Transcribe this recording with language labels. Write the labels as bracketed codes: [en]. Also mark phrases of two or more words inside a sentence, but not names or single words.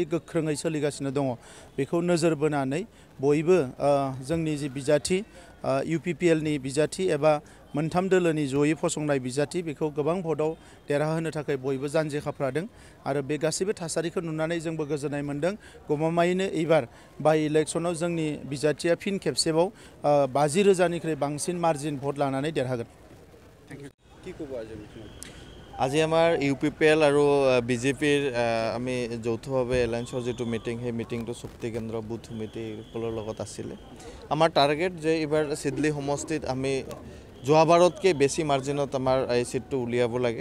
[brx] गोख्रोङै सोलिगासिनो दङ बेखौ नोजोर बोनानै बयबो जोंनि जि बिजाथि यूपीपीएलनि बिजाथि एबा मोनथाम दोलोनि जयै फसंनाय बिजाथि बेखौ गोबां भटआव देरहाहोनो थाखाय बयबो जानजि खाफ्रादों आरो बे गासैबो थासारिखौ नुनानै जोंबो गोजोननाय मोन्दों गमामायैनो एबार बाइ इलेक्शनाव जोंनि बिजाथिया फिन खेबसेबाव 50,000निख्रुइ बांसिन [en] margin vote [brx] लानानै देरहागोन। [as] আজি আমাৰ यूपीपीएल আৰু বিজেপিৰ আমি যৌথভাৱে এলায়েন্সৰ যিটো মিটিং সেই মিটিংটো শক্তি কেন্দ্ৰ বুথ সমিতিসকলৰ লগত আছিলে। আমাৰ টাৰ্গেট যে এইবাৰ সিডলি সমষ্টিত আমি যোৱাবাৰতকৈ বেছি মাৰ্জিনত আমাৰ এই সিটটো উলিয়াব লাগে।